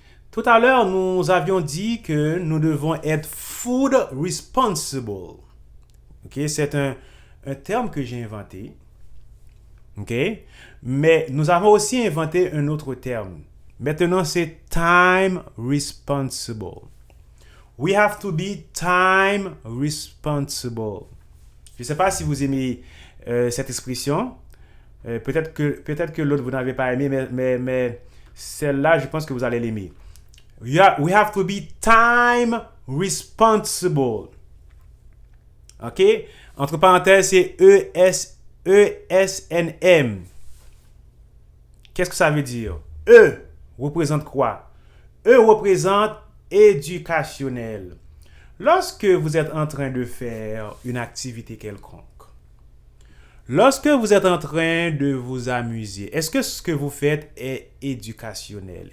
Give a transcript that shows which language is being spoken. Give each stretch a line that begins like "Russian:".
French: Tout à l'heure, nous avions dit que nous devons être food responsible. Ok, c'est un terme que j'ai inventé. Ok, mais nous avons aussi inventé un autre terme. Maintenant, c'est time responsible.
English: We have to be time responsible.
French: Je ne sais pas si vous aimez cette expression. Peut-être que l'autre vous n'avez pas aimé, mais celle-là, je pense que vous allez l'aimer.
English: We have to be time responsible. OK?
French: Entre parenthèses, c'est ESNM. Qu'est-ce que ça veut dire? E représente quoi? E représente éducationnel. Lorsque vous êtes en train de faire une activité quelconque, lorsque vous êtes en train de vous amuser, est-ce que ce que vous faites est éducationnel?